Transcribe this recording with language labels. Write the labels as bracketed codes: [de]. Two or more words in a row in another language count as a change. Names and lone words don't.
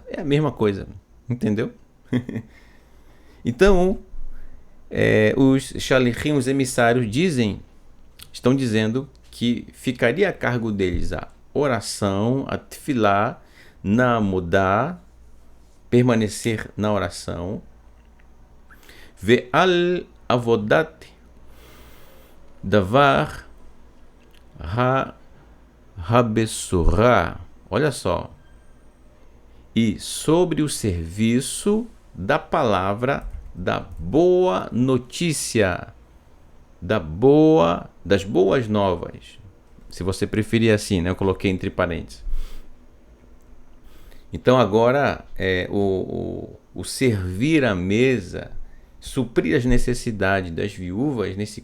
[pt] É a mesma coisa, entendeu? Então, os shalichim, os emissários, estão dizendo que ficaria a cargo deles a oração, a tefilá, na mudar, permanecer na oração, [he] ועל עבודת דבר הבשורה, [pt] olha só, e sobre o serviço da palavra da boa notícia. das boas novas. Se você preferir assim, né? Eu coloquei entre parênteses. Então agora o servir à mesa, suprir as necessidades das viúvas, nesse